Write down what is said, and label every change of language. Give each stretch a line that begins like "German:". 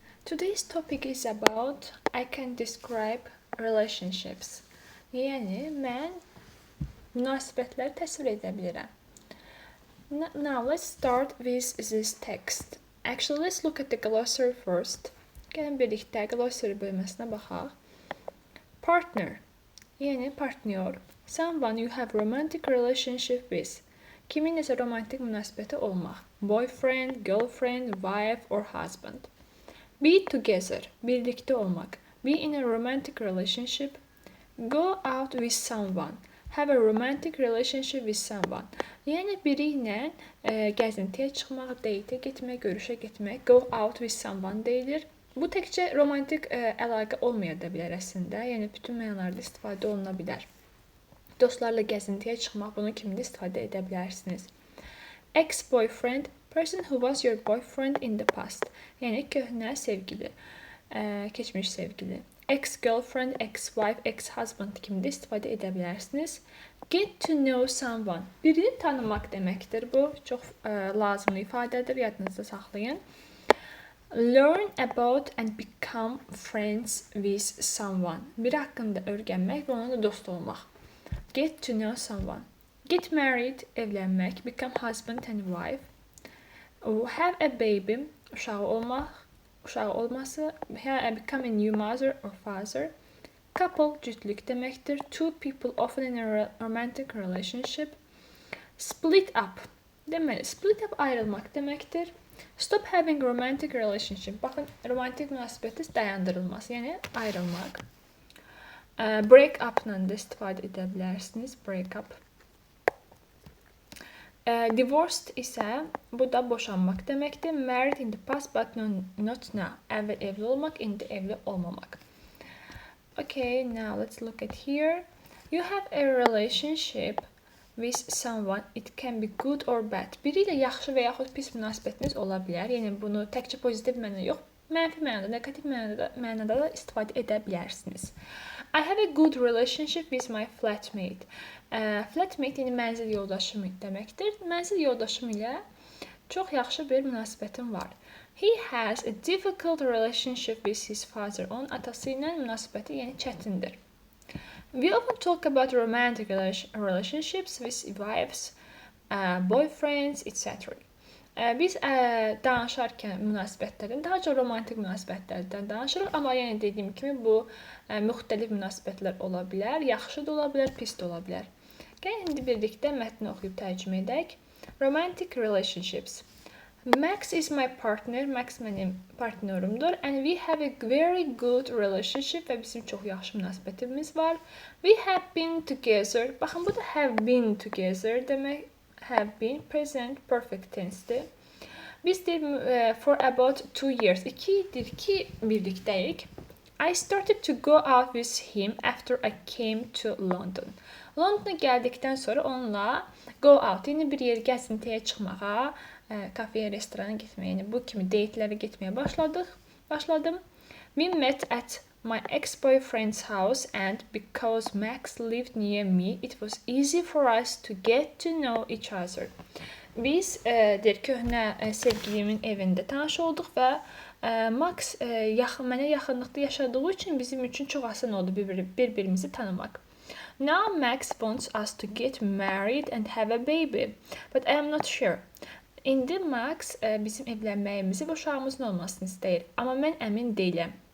English: Today's topic is about I can describe relationships.
Azerbaijani: Yəni mən münasibətləri təsvir edə bilirəm.
English: Now let's start with this text. Actually, let's look at the glossary first.
Azerbaijani: Gəlin birlikdə glossary bölməsinə baxaq. Partner, yəni partnyor.
English: Someone you have romantic relationship with.
Azerbaijani: Kiminləsə romantik münasibəti olmaq.
English: Boyfriend, girlfriend, wife or husband. Be together,
Azerbaijani: birlikdə olmaq.
English: Be in a romantic relationship. Go out with someone. Have a romantic relationship with someone.
Azerbaijani: Yəni biri ilə gəzintiyə çıxmaq, date'ə getmək, görüşə getmək.
English: Go out with someone
Azerbaijani: deyilir. Bu təkcə romantik əlaqə olmaya da bilər əslində. Yəni bütün mənalarda istifadə oluna bilər. Dostlarla gəzintiyə çıxmaq, bunu kimi də istifadə edə bilərsiniz.
English: Ex-boyfriend, person who was your boyfriend in the past.
Azerbaijani: Yəni köhnə sevgili, keçmiş sevgili. Ex-girlfriend, ex-wife, ex-husband kimi də istifadə edə bilərsiniz.
English: Get to know someone.
Azerbaijani: Birini tanımaq deməkdir bu. Çox lazımlı ifadədir, yadınızda saxlayın.
English: Learn about and become friends with someone.
Azerbaijani: Biri haqqında öyrənmək və onunla dost olmaq.
English: Get to know someone. Get married,
Azerbaijani: evlənmək.
English: Become husband and wife. Have a baby,
Azerbaijani: uşağı olması.
English: Become a new mother or father.
Azerbaijani: Couple, cütlük deməkdir.
English: Two people often in a romantic relationship. Split up.
Azerbaijani: Deməli, split up ayrılmaq deməkdir.
English: Stop having romantic relationship.
Azerbaijani: Baxın, romantik münasibəti dayandırılması, yəni ayrılmaq. Break up-la da istifadə edə bilərsiniz. Break up. Divorced isə bu da boşanmaq deməkdir.
English: Married in the past but not now.
Azerbaijani: Əvvəl evli olmaq, indi evli olmamaq.
English: Okay, now let's look at here. You have a relationship with someone. It can be good or bad.
Azerbaijani: Biri ilə yaxşı və yaxud pis münasibətiniz ola bilər. Yəni bunu təkcə pozitiv mənada yox, mənfi mənada, negativ mənada da istifadə edə bilərsiniz.
English: I have a good relationship with my flatmate.
Azerbaijani: Flatmate yəni mənzil yoldaşım deməkdir. Mənzil yoldaşım ilə çox yaxşı bir münasibətim var.
English: He has a difficult relationship with his father.
Azerbaijani: Onun atası ilə münasibəti yəni çətindir.
English: We often talk about romantic relationships with wives, boyfriends, etc.
Azerbaijani: Biz danışarkən münasibətlərdən, daha çox romantik münasibətlərdən danışırıq, amma yəni dediyim kimi bu müxtəlif münasibətlər ola bilər, yaxşı da ola bilər, pis də ola bilər. Gəlin indi birlikdə mətni oxuyub tərcümə edək.
English: Romantic relationships. Max is my partner,
Azerbaijani: Max mənim partnyorumdur
English: and we have a very good relationship
Azerbaijani: və bizim çox yaxşı münasibətimiz var.
English: We have been together.
Azerbaijani: Baxın, bu da have been together demək. Have been, present, perfect tense'dir. Biz deyil
English: for about 2 years.
Azerbaijani: 2 ildir ki birlikdəyik.
English: I started to go out with him after I came to London.
Azerbaijani: Londona gəldikdən sonra onunla go out, yəni bir yer gəzintiyə çıxmağa, kafeyə, restorana getməyə, yəni bu kimi date'lərə getməyə başladım.
English: We met at my ex-boyfriend's house and because Max lived near me, it was easy for us to get to know each other.
Azerbaijani: Biz köhnə sevgilimin evində tanış olduq və Max mənə yaxınlıqda yaşadığı üçün bizim üçün çox asan oldu bir-birimizi tanımaq.
English: Now Max wants us to get married and have a baby, but I am not sure.
Azerbaijani: İndi Max bizim evlənməyimizi və uşağımızın olmasını istəyir, amma mən əmin deyiləm.